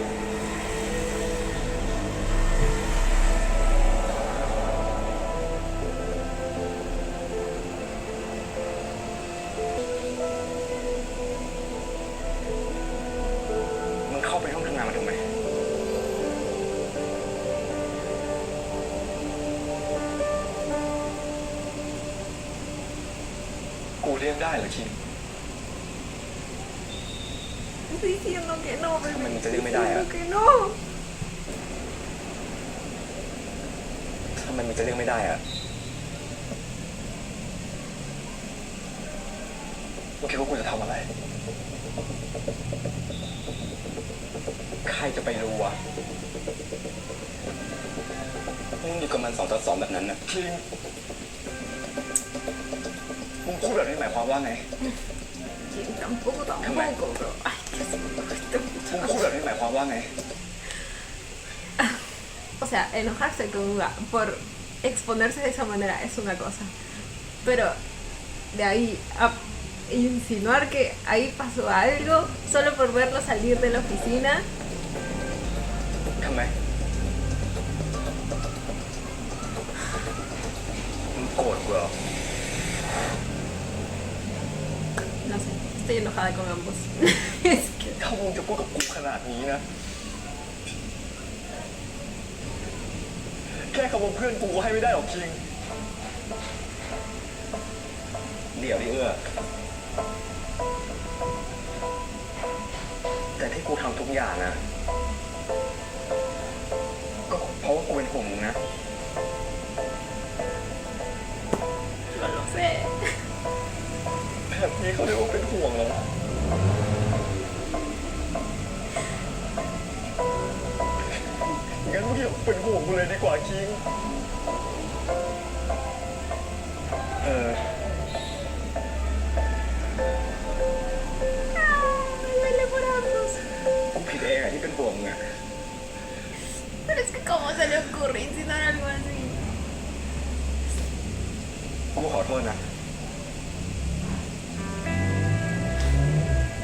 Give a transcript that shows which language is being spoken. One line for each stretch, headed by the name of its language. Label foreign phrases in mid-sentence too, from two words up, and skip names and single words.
Thai: มึงเข้าไปห้องทำงานมาทำไม กูเรียกได้เหรอคิม
Spanish: Estoy diciendo que no, bebé. Déjame, te digo, Estoy mira, diciendo que no.
Thai: ทำไมมันจะเรียกไม่ได้อะมึงคิดว่ากูจะทำอะไร ใครจะไปรู้วะมึงอยู่กับมัน2-2แบบนั้นนะคิงมึงพูดแบบนี้หมายความว่าไง
Spanish: Sí, tampoco, tampoco, bro. Ay, qué asco.
Thai: มึงพูดแบบนี้หมายความว่าไง
Spanish: O sea, enojarse con Uga por exponerse de esa manera es una cosa. Pero de ahí a insinuar que ahí pasó algo solo por verlo salir de la oficina.
Thai: ทำไม มึงโกรธกูเหรอ
Spanish: No sé, estoy enojada con ambos. Es que
Thai: ถ้ามึงจะพูดกับกูขนาดนี้นะ แค่คำว่าเพื่อนกูก็ให้ไม่ได้หรอกคิง เดี๋ยวดิเอื้อ แต่ที่กูทำทุกอย่างนะ ก็เพราะว่ากูเป็นห่วงมึงนะ
Spanish: no lo sé.
Thai: แบบนี้เขาเรียกว่าเป็นห่วงเหรอ งั้นมึงอย่าเป็นห่วงกูเลยดีกว่าคิง
Spanish: Me duele por ambos.
Thai: กูผิดเองอะที่เป็นห่วงมึงอะ
Spanish: Pero es que cómo se le ocurre insinuar algo así.
Thai: กูขอโทษนะ